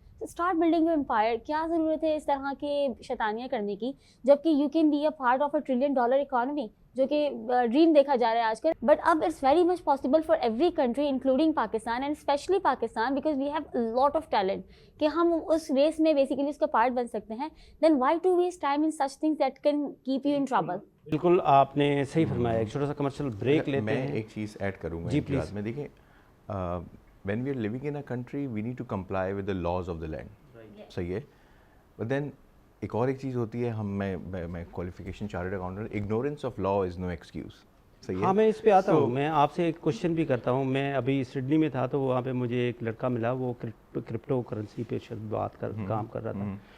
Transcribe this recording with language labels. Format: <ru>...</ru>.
<en>Start building your empire.</en> <ur>کیا ضرورت ہے اس طرح کے شیطانیاں کرنے کی, جبکہ</ur> <en>you can be a part of a $1 trillion economy,</en> <ur>جو کہ ڈریم دیکھا جا رہا ہے آج کل.</ur> <en>but اب it's very much possible for every country including Pakistan, and especially Pakistan, because we have lot of talent</en> <ur>کہ ہم اس ریس میں بیسیکلی اس کا پارٹ بن سکتے ہیں.</ur> <en>Then why to waste time in such things that can keep you in trouble.</en> <ur>بالکل آپ نے صحیح فرمایا. ایک چھوٹا سا کمرشل بریک لیتے میں ہیں. ایک چیز ایڈ کروں گا جی ان کے بعد پلیز. میں. دیکھیں</ur> <en>When we are living in a country we need to comply with the laws of the land.</en> <ur>صحیح ہے. بٹ دین ایک اور ایک چیز ہوتی ہے, میں qualification chartered accountant,</ur> <en>Ignorance of law is no excuse.</en> <ur>ہاں میں اس پہ آتا ہوں. میں آپ سے ایک کوشچن بھی کرتا ہوں. میں ابھی سڈنی میں تھا تو وہاں پہ مجھے ایک لڑکا ملا, وہ کرپٹو کرنسی پہ کام کر رہا تھا.</ur>